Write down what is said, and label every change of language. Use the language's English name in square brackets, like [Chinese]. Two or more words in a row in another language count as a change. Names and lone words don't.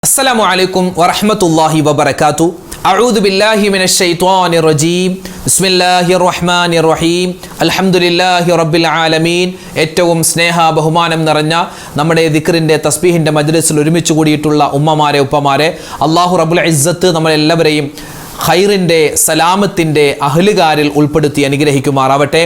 [Arabic] السلام عليكم ورحمة الله وبركاته. أعوذ بالله من الشيطان الرجيم. بسم الله الرحمن الرحيم. الحمد لله رب العالمين. [Malayalam] ഏറ്റവും സ്നേഹ ബഹുമാനം നിറഞ്ഞ നമ്മുടെ ദിക്റിന്റെ തസ്ബീഹിന്റെ മജ്ലിസിൽ ഒരുമിച്ച് കൂടിയിട്ടുള്ള ഉമ്മമാരെ ഉപ്പമാരെ അല്ലാഹു [Arabic] رب العزة [Malayalam] നമ്മളെല്ലാവരെയും ഖൈറിൻ്റെ സലാമത്തിൻ്റെ അഹ്ലുകാരിൽ ഉൾപ്പെടുത്തി അനുഗ്രഹിക്കുമാറാവട്ടെ.